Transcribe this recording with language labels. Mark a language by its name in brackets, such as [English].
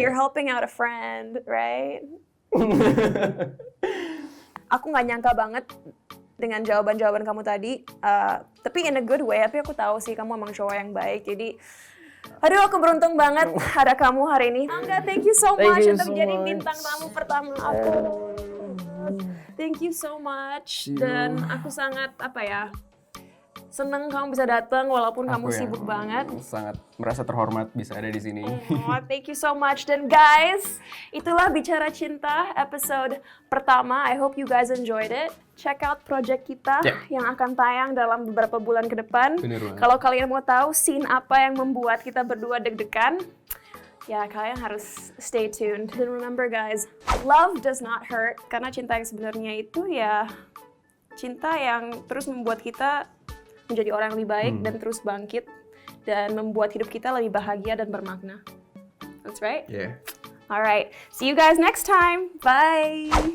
[English] You're helping out a friend, right? [Indonesian] Aku nggak nyangka banget dengan jawaban-jawaban kamu tadi. Tapi [English] in a good way. [Indonesian] Tapi aku tahu sih kamu emang cowok yang baik. Jadi aduh, aku beruntung banget ada kamu hari ini. Angga, [English] thank you so much [Indonesian] untuk jadi bintang tamu pertama aku. [English] Thank you so much. [Indonesian] Dan aku sangat seneng kamu bisa datang walaupun kamu sibuk banget. Sangat merasa terhormat bisa ada di sini. [English] Oh, thank you so much. [Indonesian] Dan guys, itulah Bicara Cinta episode pertama. [English] I hope you guys enjoyed it. Check out [Indonesian] project kita yang akan tayang dalam beberapa bulan ke depan. Kalau kalian mau tahu scene apa yang membuat kita berdua deg-degan, ya kalian harus [English] stay tuned. And remember guys, love does not hurt. [Indonesian] Karena cinta yang sebenarnya itu ya cinta yang terus membuat kita menjadi orang yang lebih baik dan terus bangkit dan membuat hidup kita lebih bahagia dan bermakna. [English] That's right? Yeah. Alright, see you guys next time. Bye!